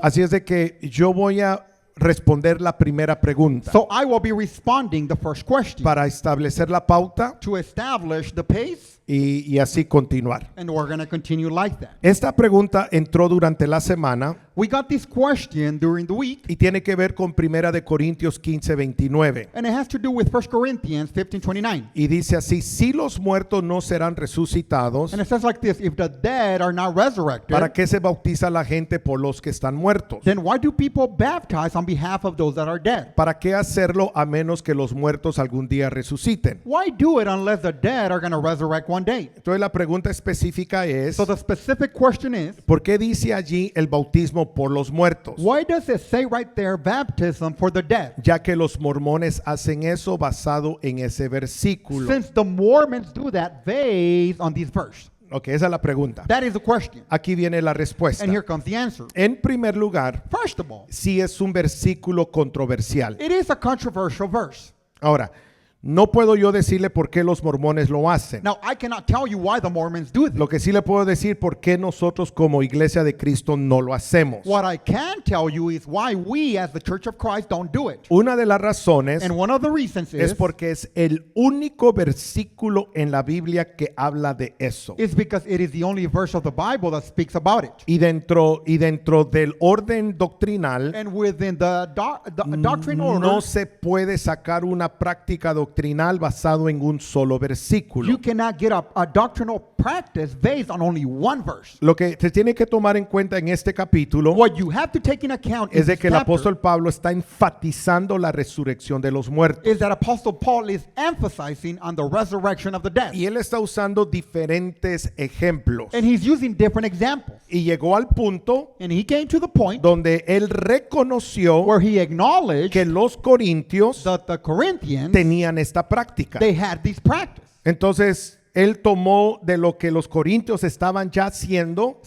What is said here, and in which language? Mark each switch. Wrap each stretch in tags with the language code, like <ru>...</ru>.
<es>Así es de que yo voy a responder la primera pregunta</es> <en>So I will be responding the first question</en> <es>para establecer la pauta</es> <en>to establish the pace,</en> <es>y así continuar.</es> <en>and we're going to continue like that.</en> <es>Esta pregunta entró durante la semana</es> <en>We got this question during the week,</en> <es>y tiene que ver con Primera de Corintios 15:29.</es> <en>and it has to do with 1 Corinthians 15:29.</en> <es>Y dice así: si los muertos no serán resucitados,</es> <en>And it says like this: if the dead are not resurrected,</en> <es>¿para qué se bautiza la gente por los que están muertos?</es> <en>then why do people baptize on behalf of those that are dead?</en> <es>¿Para qué hacerlo a menos que los muertos algún día resuciten?</es> <en>Why do it unless the dead are going to resurrect one day?</en> <es>Entonces la pregunta específica es:</es> <en>So the specific question is,</en> <es>¿por qué dice allí el bautismo por los muertos?</es> <en>why does it say right there baptism for the dead?</en> <es>Ya que los mormones hacen eso basado en ese versículo.</es> <en>Since the Mormons do that based on this verse.</en> <es>Ok, esa es la pregunta.</es> <en>That is the question.</en> <es>Aquí viene la respuesta.</es> <en>And here comes the answer.</en> <es>En primer lugar,</es> <en>First of all,</en> <es>sí es un versículo controversial.</es> <en>it is a controversial verse.</en> <es>Ahora, no puedo yo decirle por qué los mormones lo hacen.</es> <en>Now, I cannot tell you why the Mormons do this.</en> <es>Lo que sí le puedo decir por qué nosotros como Iglesia de Cristo no lo hacemos.</es> <en>What I can tell you is why we as the Church of Christ don't do it.</en> <es>Una de las razones</es> <en>And one of the reasons</en> <es>es</es> <en>is</en> <es>porque es el único versículo en la Biblia que habla de eso.</es> <en>because it is the only verse of the Bible that speaks about it.</en> <es>Y dentro del orden doctrinal</es> <en>And within the doctrine order,</en> <es>no se puede sacar una práctica doctrinal basado en un solo versículo.</es> <en>you cannot get a doctrinal practice based on only one verse.</en> <es>Lo que se tiene que tomar en cuenta en este capítulo</es> <en>What you have to take in account</en> <es>es de</es> <en>in</en> <es>que el</es> <en>this chapter</en> <es>apóstol Pablo está enfatizando la resurrección de los muertos.</es> <en>is that Apostle Paul is emphasizing on the resurrection of the dead.</en> <es>Y él está usando diferentes ejemplos.</es> <en>And he's using different examples.</en> <es>Y llegó al punto</es> <en>And he came to the point</en> <es>donde él reconoció</es> <en>where he acknowledged</en> <es>que los corintios</es> <en>that the Corinthians,</en> <es>tenían esta práctica.</es> <en>they had this practice.</en> <es>Entonces, él tomó de lo que los corintios estaban ya haciendo</es>